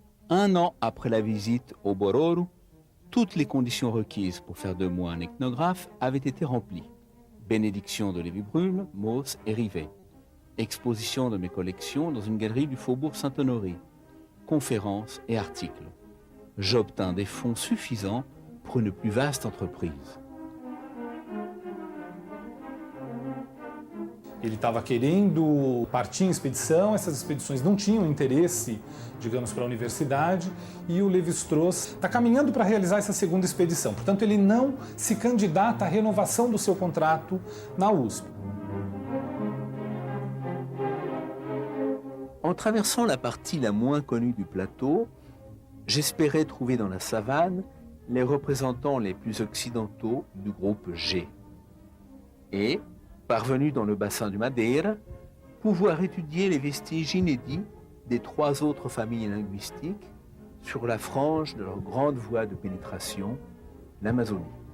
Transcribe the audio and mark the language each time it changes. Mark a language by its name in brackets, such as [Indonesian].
[French] 1 an après la visite au Bororo, toutes les conditions requises pour faire de moi un ethnographe avaient été remplies. Bénédiction de Lévi-Bruhl, Mauss et Rivet. Exposition de mes collections dans une galerie du Faubourg Saint-Honoré. Conférences et articles. J'obtins des fonds suffisants pour une plus vaste entreprise. [Portuguese] Ele estava querendo partir em expedição, essas expedições não tinham interesse, digamos, para a universidade, e o Lévi-Strauss está caminhando para realizar essa segunda expedição. Portanto, ele não se candidata à renovação do seu contrato na USP. [French] En traversant la partie la moins connue du plateau, j'espérais trouver dans la savane les représentants les plus occidentaux du groupe G. Et, parvenu dans le bassin du Madeira, pouvoir étudier les vestiges inédits des 3 autres familles linguistiques sur la frange de leur grande voie de pénétration, l'Amazonie.